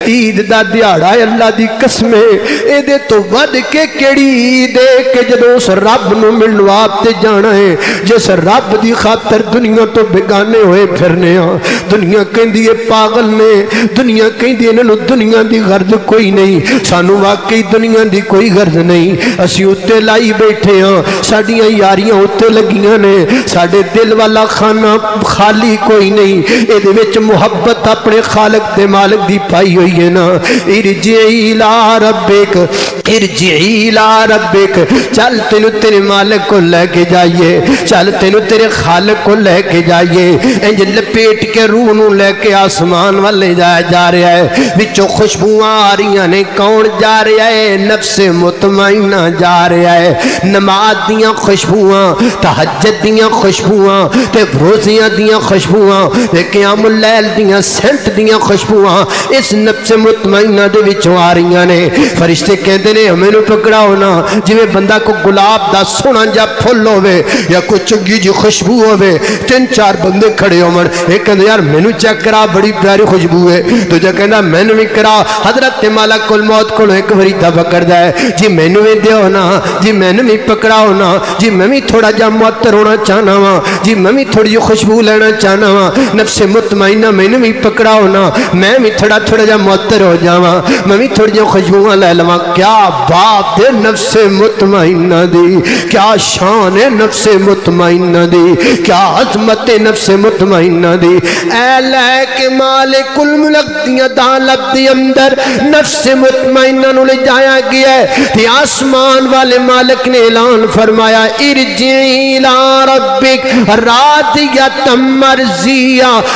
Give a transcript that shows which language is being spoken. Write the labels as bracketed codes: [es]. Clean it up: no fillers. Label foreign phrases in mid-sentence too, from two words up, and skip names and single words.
[pa] عید دا دیہڑا اللہ دی قسم اے دے تو ود کے کیڑی عید ہے کہ جدوں اس رب نو ملن واسطے جانا ہے جس رب دی خاطر دنیا تو بیگانے ہوئے پھرنے ہاں دنیا کہندی ہے پاگل نے دنیا کہندی انہاں نو دنیا دی غرض کوئی نہیں سانو واقعی دنیا دی کوئی غرض نہیں اسی اتے لائی بیٹھے ہاں ساڈیاں یاریاں اتے لگیاں نے ساڈے دل والا خانہ خالی کوئی نہیں اے دے وچ محبت اپنے خالق دے مالک دی پائی ہوئی ہے نا [ar] ارجعی الی ربک ارجعی الی ربک [pa] چل تینو تیرے مالک کو لے کے جائیے چل تینو تیرے خالق کو لے کے جائیے انج لپیٹ کے روح نو لے کے آسمان والے جا رہا ہے وچوں خوشبوئاں آ رہی نے کون جا رہا ہے نفس مطمئنہ جا رہا ہے نماز دیاں خوشبوئاں تہجد دیاں خوشبوئاں تے روزیاں دیاں خوشبوئاں تے قیام اللیل دیاں سنت دیاں خوشبوئاں اس نفس مطمئنہ دے وچوں آ رہی نے فرشتے کہندے نے ہمیں نو پکڑاؤ نا جویں بندہ کو گلاب دا سونا جا پھل ہوے یا کوئی چنگی جی خوشبو ہوے تین چار بندے کھڑے ہون ایک کہندا یار مینوں چیک کرا بڑی پیاری خوشبو ہے دوجا کہندا مینوں بھی کرا حضرت ملک الموت کولوں ایک واری دا پکڑدا ہے جی مینوں بھی دیو نا جی مینوں بھی پکڑاؤ نا جی میں بھی تھوڑا جا معطر ہونا چاہنا وا جی میں بھی تھوڑی جی خوشبو لینا چاہنا وا نفس مطمئنہ مینوں بھی پکڑاؤ نا میں بھی تھوڑا جا معطر ہو جاواں میں بھی تھوڑی جی خوشبوواں لے لواں کیا بات ہے نفس مطمئنہ دی کیا شان ہے نفس مطمئنہ دی کیا عظمت نفس مطمئنہ دی اے لے کے مالک الملک دی عدالت دی اندر نفس مطمئنہ نو لے جایا گیا ہے تے آسمان والے مالک نے اعلان فرمایا [ar] ارجعی الی ربک راضیۃ مرضیہ